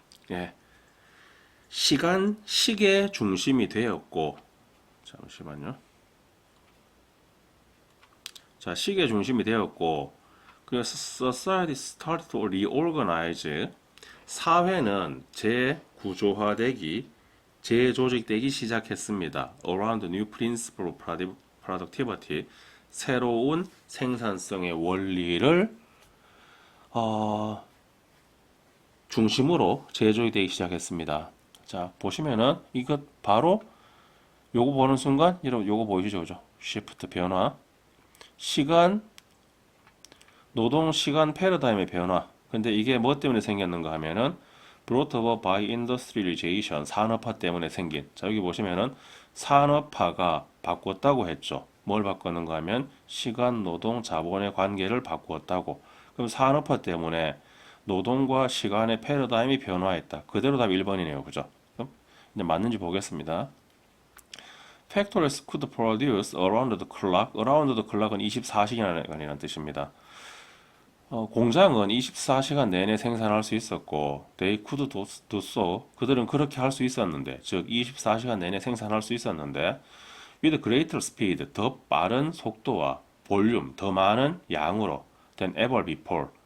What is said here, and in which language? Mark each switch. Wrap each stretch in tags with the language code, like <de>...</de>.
<ko>예. 시계 중심이 되었고, 잠시만요. 자, 시계 중심이 되었고, 그래서</ko> <en>society started to reorganize.</en> <ko>사회는 재구조화되기, 재조직되기 시작했습니다.</ko> <en>Around new principle of productivity.</en> <ko>새로운 생산성의 원리를 중심으로 재조직되기 시작했습니다. 자, 보시면은 이것 바로 요거 보는 순간 여러분 요거 보이시죠? 그죠? 시프트 변화, 시간, 노동 시간 패러다임의 변화. 근데 이게 뭐 때문에 생겼는가 하면은</ko> <en>brought about by industrialization,</en> <ko>산업화 때문에 생긴. 자, 여기 보시면은 산업화가 바꿨다고 했죠. 뭘 바꿨는가 하면 시간, 노동, 자본의 관계를 바꾸었다고. 그럼 산업화 때문에 노동과 시간의 패러다임이 변화했다. 그대로 답 1번이네요. 그죠? 그럼 이제 맞는지 보겠습니다.</ko> <en>Factories could produce around the clock.</en> <ko>around the clock은 24시간이라는 뜻입니다. 공장은 24시간 내내 생산할 수 있었고,</ko> <en>they could do so.</en> <ko>그들은 그렇게 할 수 있었는데, 즉 24시간 내내 생산할 수 있었는데,</ko> <en>with greater speed,</en> <ko>더 빠른 속도와 볼륨, 더 많은 양으로,</ko> <en>than ever before.</en>